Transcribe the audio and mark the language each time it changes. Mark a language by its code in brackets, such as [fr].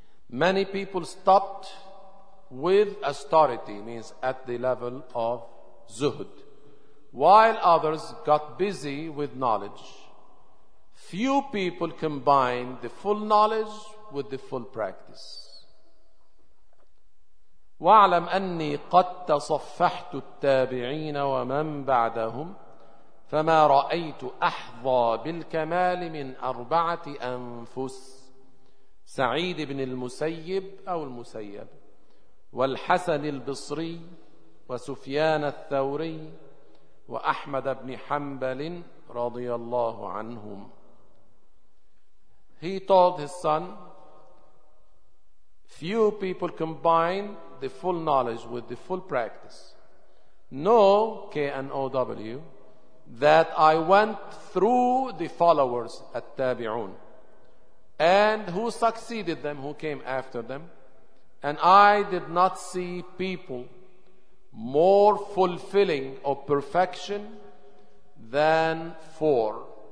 [en] Many people stopped with austerity, means at the level of zuhud, while others got busy with knowledge. Few people combine the full knowledge with the full practice. [ar] وَاعْلَمْ أَنِّي قَدْ تَصَفَّحْتُ التَّابِعِينَ وَمَنْ بَعْدَهُمْ فَمَا رَأَيْتُ أَحْظَى بِالْكَمَالِ مِنْ أَرْبَعَةِ أَنفُسٍ سعيد بن المسيب أو المسيب والحسن البصري وسفيان الثوري وأحمد بن حنبل رضي الله عنهم. [en] He told his son, few people combine the full knowledge with the full practice. Know, K-N-O-W, that I went through the followers, التابعون, and who succeeded them, who came after them, and I did not see people more fulfilling of perfection than four.